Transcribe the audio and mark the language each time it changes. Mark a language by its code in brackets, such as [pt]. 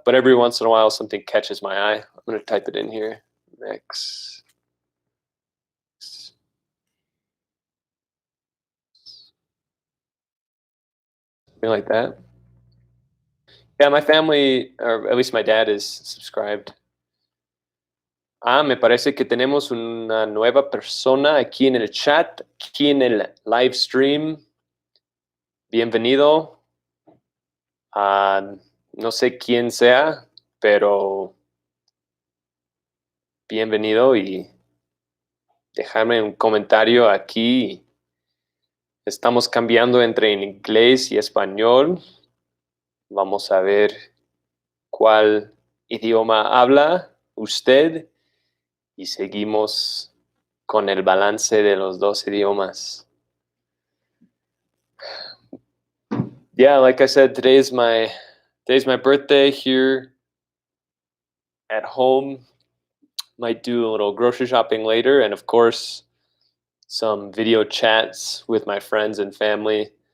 [en] But every once in a while, something catches my eye. I'm going to type it in here. Mex. Something like that. Yeah, my family, or at least my dad, is subscribed. [es] Me parece que tenemos una nueva persona aquí en el chat, aquí en el live stream. Bienvenido. No sé quién sea, pero bienvenido y déjame un comentario aquí. Estamos cambiando entre inglés y español. Vamos a ver cuál idioma habla usted y seguimos con el balance de los dos idiomas. [en] Yeah, like I said, today's my birthday here at home. Might do a little grocery shopping later, and of course, some video chats with my friends and family.